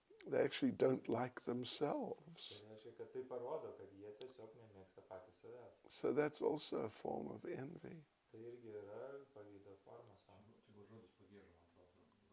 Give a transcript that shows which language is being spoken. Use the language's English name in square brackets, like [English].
[English] They actually don't like themselves. [Lithuanian] Tai reiškia, kad tai parodo, kad jie tiesiog nemėgsta patys savęs. [English] So that's also a form of envy. [Lithuanian] Tai irgi yra pavydo forma savo. Čia gal žodis pagieža, man atrodo.